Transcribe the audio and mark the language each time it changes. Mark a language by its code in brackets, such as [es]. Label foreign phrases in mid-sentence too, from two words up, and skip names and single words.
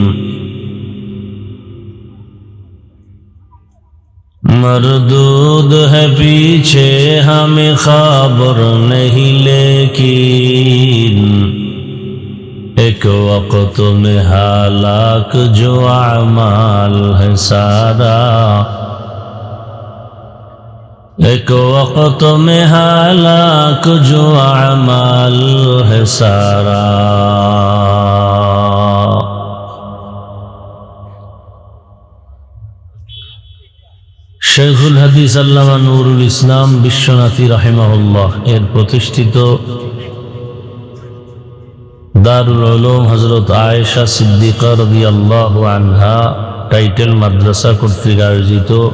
[ur] مردود ہے پیچھے ہمیں خبر نہیں لیکن ایک وقت میں ہلاک جو اعمال ہے سارا ایک وقت میں ہلاک جو اعمال ہے سارا [bn] শেখুল হাদিস আল্লামা নুরুল ইসলাম বিশ্বনাথী রাহিমাহুল্লাহ এর প্রতিষ্ঠিত দারুল উলুম হযরত আয়েশা সিদ্দিকা রাদিয়াল্লাহু আনহা টাইটেল মাদ্রাসা কর্তৃক আয়োজিত